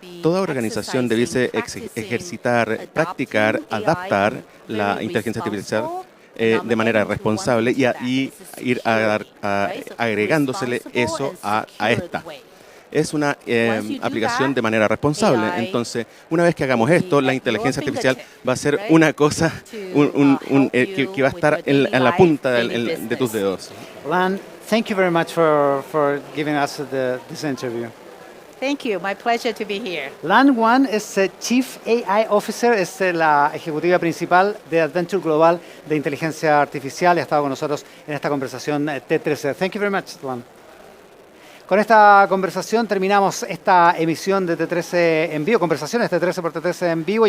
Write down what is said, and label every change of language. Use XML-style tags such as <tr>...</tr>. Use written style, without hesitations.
<es>Toda organización debiese ejercitar, practicar, adaptar la inteligencia artificial de manera responsable y ir agregándosele eso a esta. Es una aplicación de manera responsable. Entonces, una vez que hagamos esto, la inteligencia artificial va a ser una cosa que va a estar en la punta de tus dedos.</es> <en>Lan, thank you very much for giving us this interview. Thank you. My pleasure to be here.</en> <es>Lan Wang es Chief AI Officer, es la ejecutiva principal de Adventure Global de Inteligencia Artificial y ha estado con nosotros en esta conversación T13.</es> <en>Thank you very much,</en> <es>Lan. Con esta conversación terminamos esta emisión de T13 en vivo, conversaciones T13 por T13 en vivo.</es>